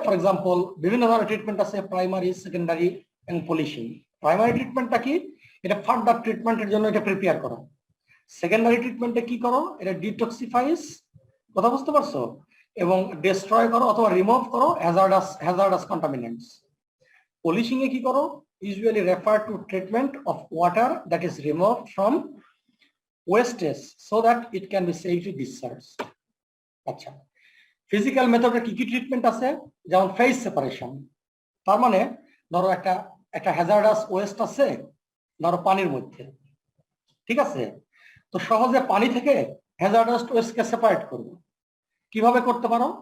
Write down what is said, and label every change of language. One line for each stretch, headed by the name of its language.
Bangla: For example, বিভিন্ন ধরনের treatment আছে, primary, secondary and polishing. Primary ট্রিটমেন্টটা কি? এটা ফার্দার ট্রিটমেন্টের জন্য এটা প্রিপেয়ার করো। সেকেন্ডারি ট্রিটমেন্টে কি করো? এটা ডিটক্সিফাইস, কথা বুঝতে পারছো, এবং ডিস্ট্রয় করো অথবা রিমুভ করো হ্যাজার্ডাস কন্টামিনেন্টস। পলিশিং এ কি করো?
English: usually refer to treatment of water that is removed from wastes so that it can be safely discharged.
Bangla: আচ্ছা, ফিজিক্যাল মেথডে কি কি ট্রিটমেন্ট আছে? যেমন ফেজ সেপারেশন। তার মানে ধরো একটা হ্যাজার্ডাস ওয়েস্ট আছে ধরো পানির মধ্যে, ঠিক আছে, তো সহজে পানি থেকে হ্যাজার্ডাস ওয়েস্টকে সেপারেট করবো। কিভাবে করতে পারো?